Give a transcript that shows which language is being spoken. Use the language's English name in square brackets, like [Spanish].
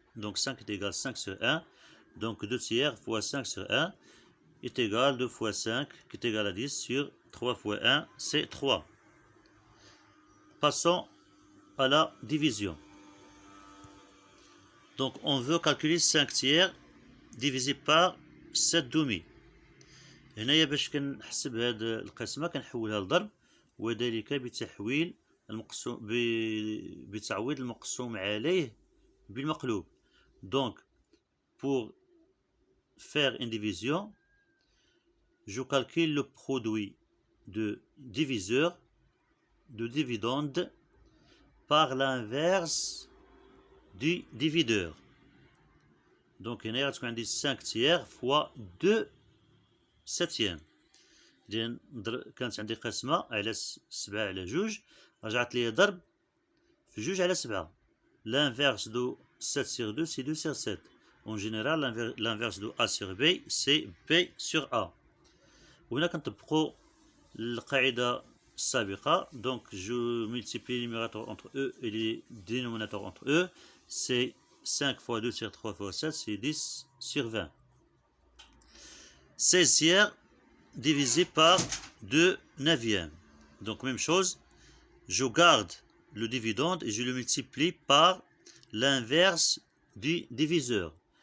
[French] Donc 5 est égal à 5 sur 1. Donc 2 tiers fois 5 sur 1 est égal 2 fois 5 qui est égal à 10 sur 3 fois 1, c'est 3. Passons à la division. Donc on veut calculer 5 tiers divisé par 7 demi. [Arabic] هنايا باش كنحسب هاد القسمة كنحولها لضرب، وذلك بتعويض المقسوم عليه بالمقلوب. [French] Donc pour faire une division, je calcule le produit de diviseur, de dividende, par l'inverse du divideur. Donc [Arabic] هنا غتكون عندي [French] 5 tiers fois 2 septièmes. [Arabic] كانت عندي قسمة على 7 على 2، رجعت لي ضرب في 2 على 7. [French] L'inverse de 7 sur 2 c'est 2 sur 7. En général l'inverse de A sur B c'est B sur A. [Arabic] وهنا كنطبقوا القاعدة السابقة. [French] Donc je multiplie les numérateurs entre eux et les dénominateurs entre eux. C'est 5 fois 2 sur 3 fois 7, c'est 10 sur 20. 16 tiers divisé par 2 neuvièmes. Donc même chose, je garde le dividende et je le multiplie par l'inverse du diviseur.